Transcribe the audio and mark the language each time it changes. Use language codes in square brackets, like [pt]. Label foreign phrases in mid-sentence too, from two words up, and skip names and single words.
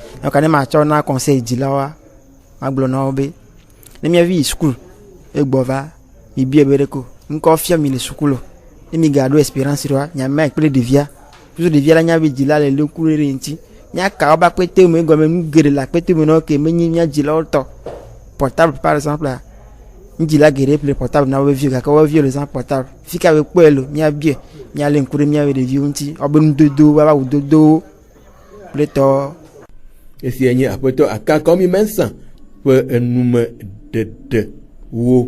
[ee] Donc ne ma tsɔ na conseil dzilawoa ma gblɔ na wo be ne miavi yi sukulu egbɔ va mi bia be ɖe ko ŋkɔ fia mi le sukulu ne mi ga ɖo experience ɖoa nyame kple ɖevia puisque ɖevia la nya be dzila le ku ɖe ŋuti nya ka wobe akpete me gɔme nu geɖe le akpete me na ke menye mia dzilawo tɔ. [fr] Portable par exemple [ee] njila geɖe ple portable na wo vieux gake wo vieux le zã portable fika be kpɔe lo mia bie mia le ŋku ɖe mia be ɖeviwo ŋuti wobe nudodo wobe awu dodo kple tɔ. Esia nye aƒetɔ Aka Kɔmi Mensa ƒe enume ɖeɖe wo.